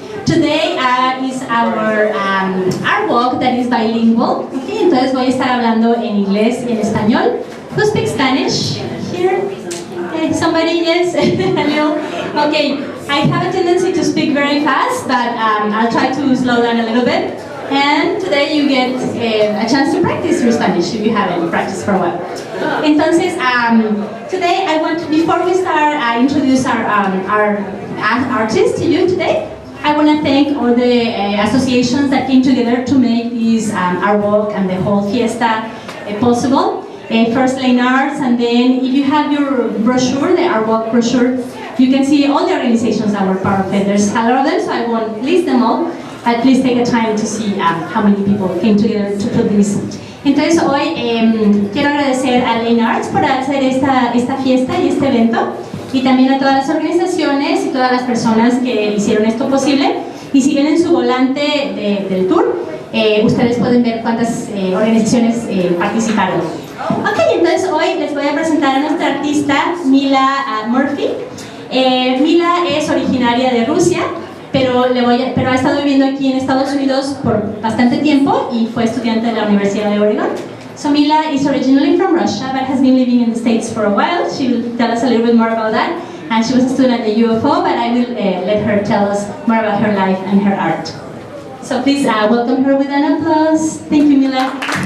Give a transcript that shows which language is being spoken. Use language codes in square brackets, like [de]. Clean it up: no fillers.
[en] Today is our walk that is bilingual. [es] Okay, entonces voy a estar hablando en inglés y en español. [en] Who speaks Spanish here? Somebody? Yes? Hello? Okay, I have a tendency to speak very fast, but I'll try to slow down a little bit. And today you get a chance to practice your Spanish if you haven't practiced for a while. Entonces, today I want to, before we start, introduce our artist to you today. I want to thank all the associations that came together to make this our walk and the whole fiesta possible. First Lane Arts, and then if you have your brochure, the Our Walk brochure, you can see all the organizations that were part of it. There's a lot of them, so I won't list them all, but please take a time to see how many people came together to put this. [es] Entonces hoy quiero agradecer a Lane Arts por hacer esta fiesta y este evento, y también a todas las organizaciones y todas las personas que hicieron esto posible. Y si ven en su volante del tour, ustedes pueden ver cuántas organizaciones participaron. Ok, entonces hoy les voy a presentar a nuestra artista Mila Murphy. Mila es originaria de Rusia, pero ha estado viviendo aquí en Estados Unidos por bastante tiempo y fue estudiante de la Universidad de Oregon. [en] So Mila is originally from Russia, but has been living in the States for a while. She will tell us a little bit more about that. And she was a student at the UFO, but I will let her tell us more about her life and her art. So please welcome her with an applause. Thank you, Mila.